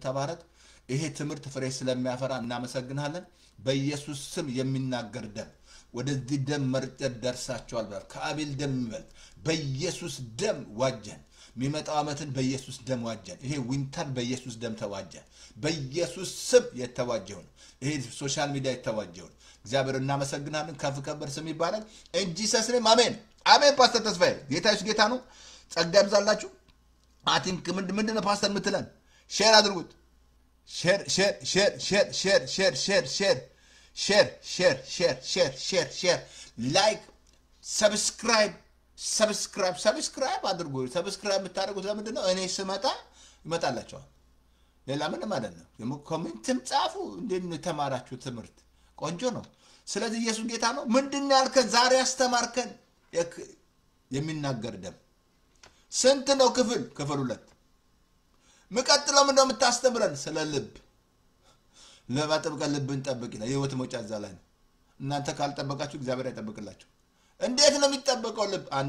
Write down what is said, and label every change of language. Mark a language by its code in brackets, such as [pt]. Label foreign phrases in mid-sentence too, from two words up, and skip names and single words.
[am] ተባረክ ይሄ ትምህርት ፍሬ ስለሚያፈራ እናመሰግናለን በኢየሱስ ስም የሚናገር ደም ወደዚህ ደም መርጨት ደርሳቸዋል ብሏል ከአቤል ደም ይበልጥ በኢየሱስ ደም ዋጀን የሚመጣው አመትን በኢየሱስ ደም ዋጀን ይሄ ዊንተር በኢየሱስ ደም ተዋጀ በኢየሱስ ስም የተዋጀው ይሄ [en] social media [am] የተዋጀው እግዚአብሔር እናመሰግናለን ከፍ ከበር ስም ይባላል [en] in Jesus name [am] አሜን አሜን ፓስተር ተስፋዬ ጌታዬ ጌታ ነው ጸጋ ይብዛላችሁ [en] I think [am] ምንድነው ፓስተር ምትለን ሼር አድርጉት [en] share like subscribe [am] አድርጉ subscribe የምታደርጉት ለምንድነው እኔ ስመጣ ይመጣላችኋል ሌላ ምንም አይደለም ኮሜንትም ጻፉ እንዴት ተማራችሁ ትምህርት ቆንጆ ነው ስለዚህ ኢየሱስ ጌታ ነው ምንድነው ያልከን ዛሬ አስተማርከን የሚናገር ደም ስንት ነው ክፍል 2 መቀጥለው ምንድነው የምታስተምረን ስለ ልብ ለማጥበቅ ልብን ጠብቅ ይላል የህይወት መውጫ ዛላን እናንተ ካልጠበቃችሁ እግዚአብሔር አይጠብቅላችሁ እንዴት ነው የሚጠበቀው ልብ